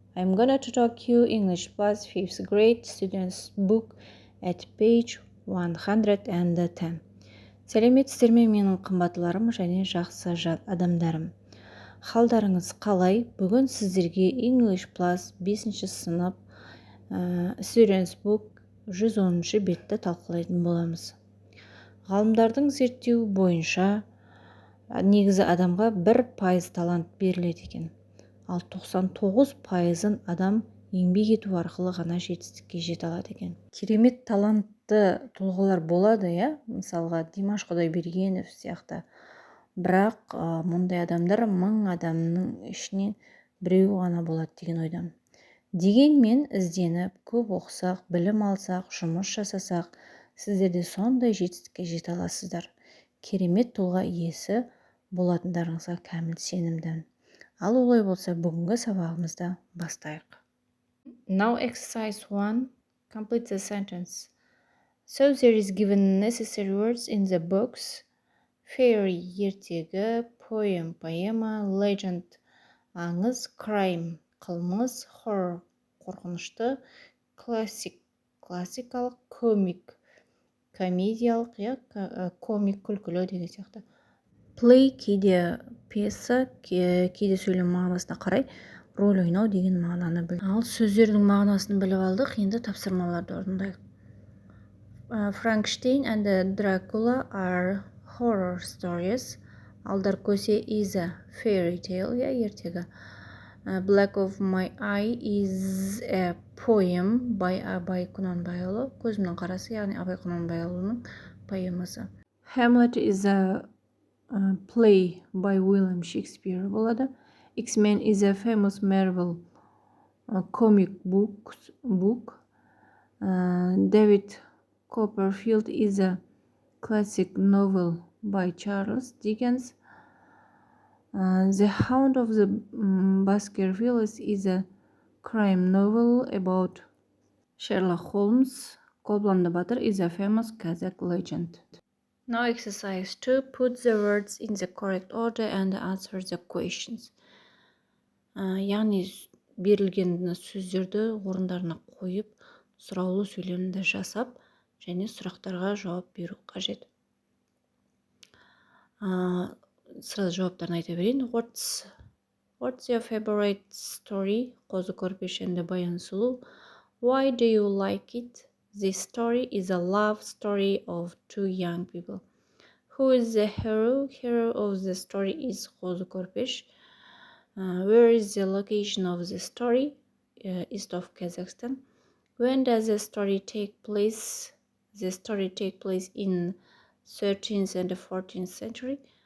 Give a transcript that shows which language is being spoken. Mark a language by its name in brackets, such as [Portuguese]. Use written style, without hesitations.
[English] I'm gonna to talk you English plus 5th grade students book at page 110. [Kazakh] Сәлеметсіздер ме менің қымбатларым және жақсы адамдарым. Қалдарыңыз қалай? Бүгін сіздерге English plus 5-ші сынып students book 110-ші бетті талқылайтын боламыз. Ғалымдардың зерттеуі бойынша негізі адамға 1% талант беріледі екен. Ал 99%-ын адам еңбек ету арқылы ғана жетістікке жете алады екен. Керемет талантты тұлғалар болады, мысалға Димаш Құдайбергенов сияқты. Бірақ мұндай адамдар 1000 адамның ішінен біреу ғана болады деген ойдамын. Дегенмен ізденіп, көп оқысақ, білім алсақ, жұмыс жасасақ, сіздер де сондай жетістікке жете аласыздар. Керемет тұлға иесі болатындарыңызға кәміл сенімдімін. Ал олай болса, бүгінгі сабағымызды бастайық. [English] Now exercise 1. Complete the sentence. So there is given necessary words in the box. [Kazakh] Fairy ертегі, poem поэма, legend аңыз, crime қылмыс, horror қорқынышты, classic классикалық, comic комедиялық, комик күлкілі деген сияқты. Play кейде пьеса, кейде сөйлем мағынасына қарай роль ойнау деген мағынаны білдіреді. Ал сөздердің мағынасын біліп алдық, енді тапсырмаларды орындайық. [English] Frankenstein and Dracula are horror stories. Алдар көсе is a fairy tale, ертегі. Black of my eye is a poem by Абай Құнанбайұлы. [Kazakh] Көзімнің қарасы, яғни Абай Құнанбайұлының поэмасы. [English] Hamlet is a play by William Shakespeare [Kazakh] болады. [English] X-Men is a famous Marvel comic book. David Copperfield is a classic novel by Charles Dickens. The Hound of the Baskervilles is a crime novel about Sherlock Holmes. Қобыланды батыр is a famous Kazakh legend. Now exercise 2. Put the words in the correct order and answer the questions. [Kazakh] Яғни берілген сөздерді орындарына қойып, сұраулы сөйлемді жасап, және сұрақтарға жауап беру қажет. [Russian] Сразу [Kazakh] жауаптарын айта берейін. [English] What's your favorite story? Қозы көрпеш and Баян сұлу. Why do you like it? This story is a love story of two young people. Who is the hero? Hero of the story is Қозы көрпеш. Where is the location of the story? East of Kazakhstan. When does the story take place? The story take place in 13th and 14th century.